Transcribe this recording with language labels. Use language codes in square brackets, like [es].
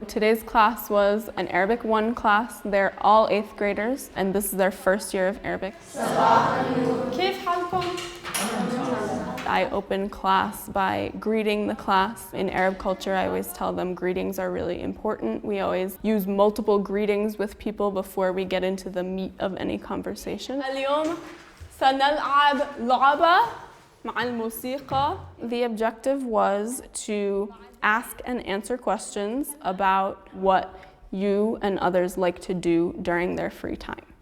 [en] Today's class was an Arabic 1 class. They're all 8th graders, and this is their first year of Arabic. I open class by greeting the class. In Arab culture, I always tell them greetings are really important. We always use multiple greetings with people before we get into the meat of any conversation. [ar] اليوم سنلعب لعبة مع الموسيقى. [en] The objective was to ask and answer questions about what you and others like to do during their free time.